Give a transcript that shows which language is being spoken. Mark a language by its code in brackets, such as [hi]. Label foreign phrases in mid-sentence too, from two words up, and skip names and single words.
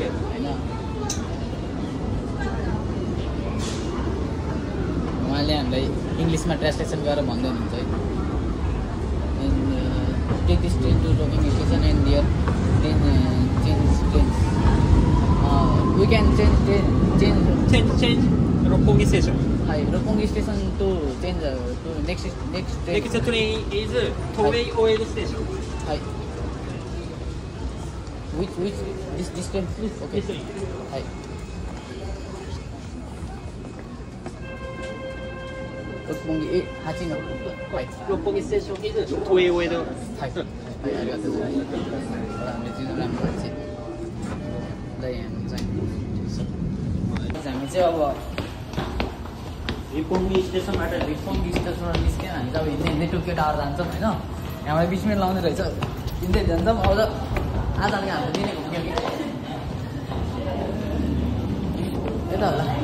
[ne] होइन उहाँले हामीलाई इङ्ग्लिसमा ट्रान्सलेसन गरेर भन्दै हुनुहुन्छ है। [en] Take this train to Roppongi Station and there change train. We can change Roppongi Station. Hi, Roppongi Station to change to next train. Next train is Toei Oedo Station. Hi. Which this train please? Okay. Hi. Roppongi Hachino. Hi. Roppongi Station is Toei Oedo. Hi. Hi, [ja] ありがとうございます. [ne] हामीले चाहिँ राम्रो भएछ। ल यहाँ चाहिँ हामी चाहिँ अब रिपोङ्गी स्टेसनबाट रिपोङ्गी स्टेसनबाट निस्क्यौँ। हामी चाहिँ अब हिँड्दै टोकियो टावर जान्छौँ होइन। यहाँबाट 20 मिनट लाउने रहेछ। हिँड्दै जान्छौँ। अब त आजले हाम्रो दिनै घुम्यो कि यता होला।